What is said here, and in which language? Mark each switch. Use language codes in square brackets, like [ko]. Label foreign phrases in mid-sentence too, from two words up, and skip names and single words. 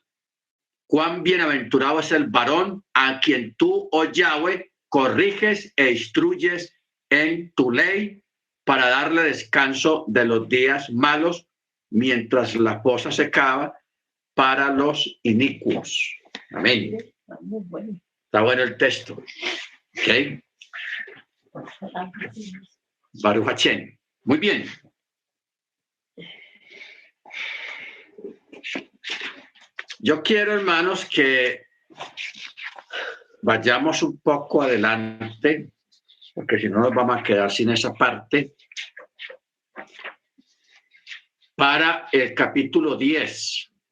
[es] Cuán bienaventurado es el varón a quien tú, oh Yahweh, corriges e instruyes en tu ley, para darle descanso de los días malos, mientras la fosa se cava para los inicuos. Amén. Está bueno el texto. [he] ¿Ok? ברוך השם. [es] Muy bien. Yo quiero, hermanos, que vayamos un poco adelante, porque si no nos vamos a quedar sin esa parte, para el capítulo 10.